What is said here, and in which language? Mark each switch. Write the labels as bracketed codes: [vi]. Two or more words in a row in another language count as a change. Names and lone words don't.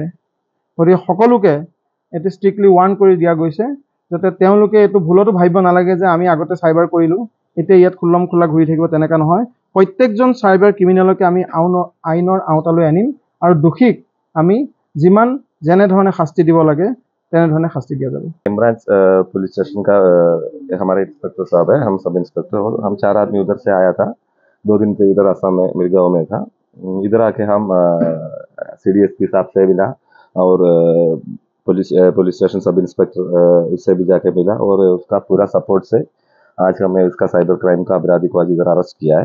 [as] গতিকে সকলোকে এইটো [en] strictly warn [as] কৰি দিয়া গৈছে যাতে তেওঁলোকে এইটো ভুলতো ভাবিব নালাগে যে আমি আগতে চাইবাৰ কৰিলোঁ এতিয়া ইয়াত [hi] खुल्लम खुल्ला [as] ঘূৰি থাকিব, তেনেকুৱা নহয়। প্ৰত্যেকজন [en] cyber criminal [as] আমি আইনৰ আওতালৈ আনিম আৰু দোষীক আমি যিমান যেনেধৰণে শাস্তি দিব লাগে তেনেধৰণে শাস্তি দিয়া যাব। [en] branch police station [hi] का हमारे इंस्पेक्टर साहब है, हम [en] sub inspector [hi] और हम 4 आदमी उधर से आया था। 2 दिन से इधर असम में मेरे गाँव में था। इधर आके हम CDSP साहब से मिला और [en] police station sub inspector [hi] उससे भी जाके मिला और उसका पूरा सपोर्ट से आज हमने उसका [en] cyber crime [hi] का अपराधी को आज इधर अरेस्ट किया है।